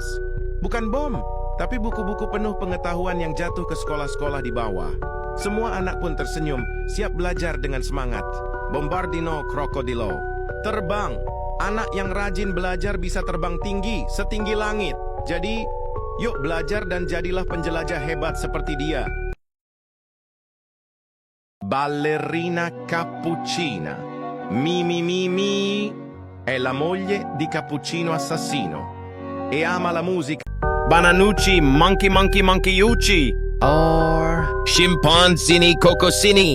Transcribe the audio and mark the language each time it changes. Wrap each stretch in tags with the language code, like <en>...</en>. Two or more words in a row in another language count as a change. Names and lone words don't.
<id>Bukan bom, tapi buku-buku penuh pengetahuan yang jatuh ke sekolah-sekolah di bawah. Semua anak pun tersenyum, siap belajar dengan semangat. Bombardino Crocodilo. Terbang. Anak yang rajin belajar bisa terbang tinggi, setinggi langit. Jadi, yuk belajar dan jadilah penjelajah hebat seperti dia. Ballerina Cappuccina.</id> <it>Mimi è la moglie di Cappuccino Assassino e ama la musica. Bananucci, monkeyucci. Or Scimpanzini Cocosini.</it>